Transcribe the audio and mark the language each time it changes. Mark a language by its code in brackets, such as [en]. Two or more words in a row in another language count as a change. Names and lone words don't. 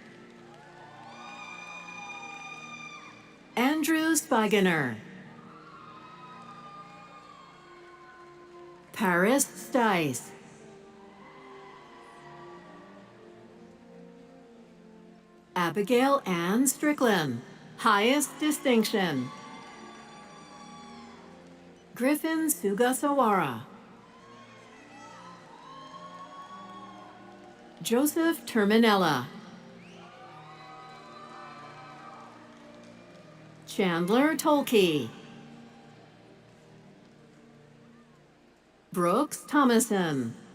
[en] Andrew Spigener. Paris Stice. Abigail Ann Strickland, highest distinction. Griffin Sugasawara. Joseph Terminella. Chandler Tolkey. Brooks Thomason.